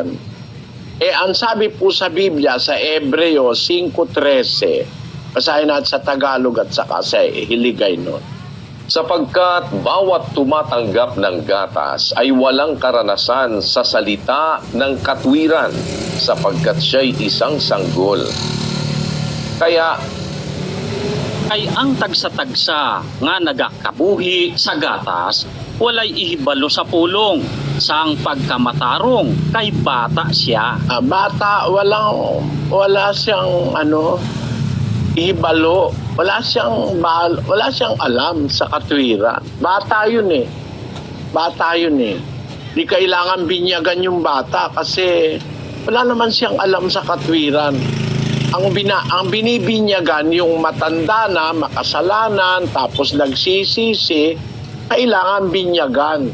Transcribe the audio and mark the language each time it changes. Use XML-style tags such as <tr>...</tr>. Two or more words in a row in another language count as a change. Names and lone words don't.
<tl>Ang sabi po sa Biblia, sa Hebreo 5:13, basahin natin sa Tagalog at saka sa Hiligaynon. Sapagkat bawat tumatanggap ng gatas ay walang karanasan sa salita ng katwiran, sapagkat siya'y isang sanggol. Kaya</tl> <hil>ay ang tagsa-tagsa nga nagakabuhi sa gatas, walay ihibalo sa pulong, sang pagkamatarong kay bata siya.</hil> <tl>Bata, wala siyang ihibalo, wala siyang alam sa katwiran. Bata yun eh. Di kailangan binyagan yung bata kasi wala naman siyang alam sa katwiran. Ang binibinyagan yung matanda na makasalanan tapos nagsisisi, kailangan binyagan.</tl>